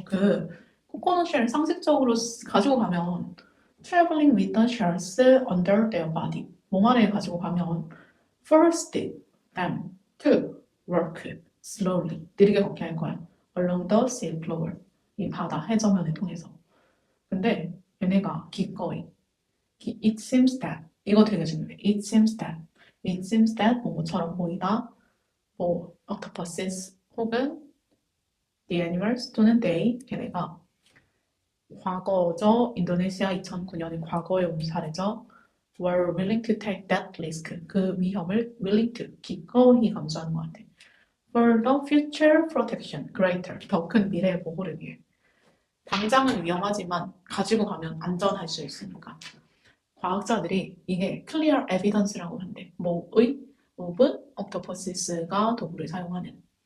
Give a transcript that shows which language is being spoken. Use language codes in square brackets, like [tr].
[ko] 그 코코넛 쉘 상식적으로 가지고 가면 [en] traveling with the shells under their body [ko] 몸 아래에 가지고 가면 [en] forced them to work slowly [ko] 느리게 걷게 할 거야. [en] along the sea floor [ko] 이 바다 해저면을 통해서. 근데 얘네가 기꺼이 [en] it seems that [ko] 이거 되게 중요해. it seems that 뭐처럼 보이다. 뭐 octopuses 혹은 the animals 또는 they 걔네가 과거죠. 인도네시아 2009년의 과거의 온 사례죠. [en] were willing to take that risk [ko] 그 위험을 [en] willing to [ko] 기꺼이 감수하는 것 같아. [en] for the future protection greater [ko] 더 큰 미래의 보호를 위해 당장은 위험하지만 가지고 가면 안전할 수 있으니까 과학자들이 이게 clear evidence라고 한대. 뭐의 of octopuses가 도구를 사용하는.